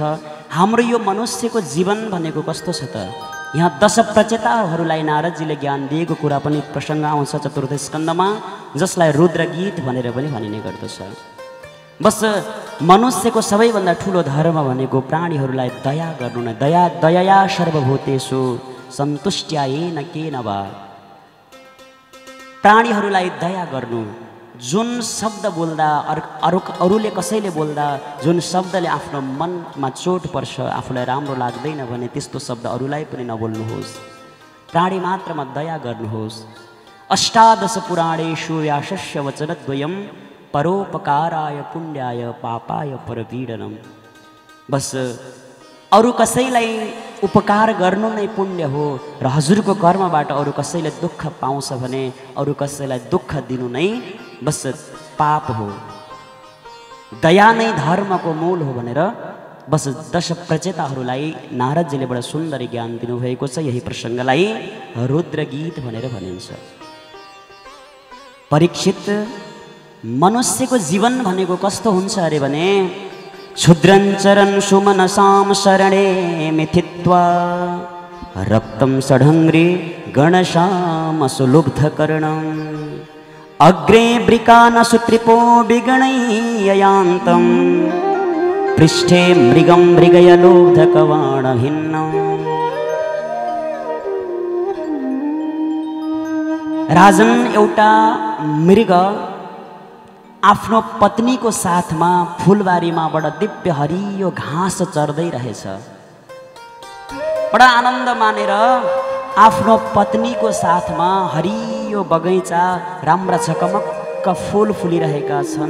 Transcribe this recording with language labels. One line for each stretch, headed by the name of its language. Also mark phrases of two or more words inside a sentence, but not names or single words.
Nepali: हाम्रो यो मनुष्यको जीवन भनेको कस्तो छ त? यहाँ 10 प्रचेताहरूलाई नारदजीले ज्ञान दिएको कुरा पनि प्रसङ्ग आउँछ चतुर्थ स्कन्धमा, जसलाई रुद्र गीत भनेर पनि भनिने गर्दछ। बस मनुष्यको सबैभन्दा ठुलो धर्म भनेको प्राणीहरूलाई दया गर्नु नै।
Sanskrit: दया सर्वभूतेषु सन्तुष्ट्यायेन केन वा।
Nepali: प्राणीहरूलाई दया गर्नु। जुन शब्द बोल्दा अरूले कसैले बोल्दा जुन शब्दले आफ्नो मनमा चोट पर्छ, आफूलाई राम्रो लाग्दैन भने त्यस्तो शब्द अरूलाई पनि नबोल्नुहोस्। प्राणी मात्रमा दया गर्नुहोस्।
Sanskrit: अष्टादश पुराणेषु व्यासस्य वचनद्वयं परोपकाराय पुण्याय पापाय परपीडनम।
Nepali: बस अरू कसैलाई उपकार गर्नु नै पुण्य हो र हजुरको कर्मबाट अरू कसैले दुःख पाउँछ भने अरू कसैलाई दुःख दिनु नै बस पाप हो। दया नै धर्मको मूल हो भनेर बस 10 प्रचेताहरूलाई नारदजीले बडा सुन्दर ज्ञान दिनुभएको छ। यही प्रसङ्गलाई रुद्र गीत भनेर भनिन्छ। परीक्षित, मनुष्यको जीवन भनेको कस्तो हुन्छ अरे भने
Sanskrit: क्षुद्रञ्चरन् सुमनसां शरणे मिथित्वा रक्तं षडङ्ग्रि गणशामसुलुब्धकर्णम् अग्रे वृकानसुत्रिपो विगणय्ययान्तं पृष्ठे मृगं मृगयलोधकवाणभिन्नम्।
Nepali: राजन एउटा मृग आफ्नो पत्नीको साथमा फुलबारीमा दिव्य हरियो घाँस चर्दै रहेछ। बडा आनन्द मानेर आफ्नो पत्नीको साथमा हरियो बगैँचा, राम्रा झकमक्क फुल फुलिरहेका छन्।